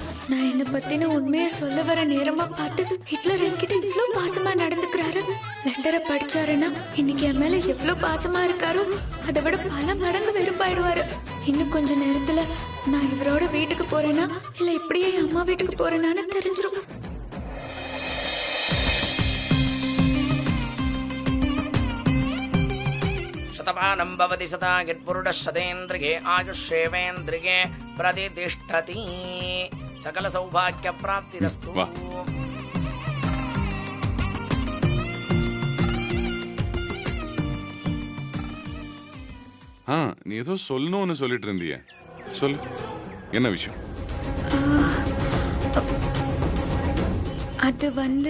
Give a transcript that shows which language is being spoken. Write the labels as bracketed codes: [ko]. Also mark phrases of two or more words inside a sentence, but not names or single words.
[ta] நான் என்ன பத்தின உண்மையை சொல்ல வர நேரமா பார்த்து ஹிட்லர் என்கிட்ட இவ்வளவு பாசமா நடந்துக்கிறாரு. லெட்டரை படிச்சாருன்னா இன்னைக்கு என் மேல எவ்வளவு பாசமா இருக்காரோ அதை விட பல மடங்கு வெறுப்பாயிடுவாரு. இன்னும் கொஞ்ச நேரத்துல நான் இவரோட வீட்டுக்கு போறேன்னா இல்ல இப்படியே என் அம்மா வீட்டுக்கு போறேனான்னு தெரிஞ்சிரும். [sa] शतमानं भवति सदा यत्पुरुषशतेन्द्रिये आयुष्येवेन्द्रिये प्रतिष्ठति. सकलसौभाग्यप्राप्तिरस्तु. [ta] நீ ஏதோ சொல்லணும்னு சொல்லிட்டு இருந்திய, சொல்லு. என்ன விஷயம்? அது வந்து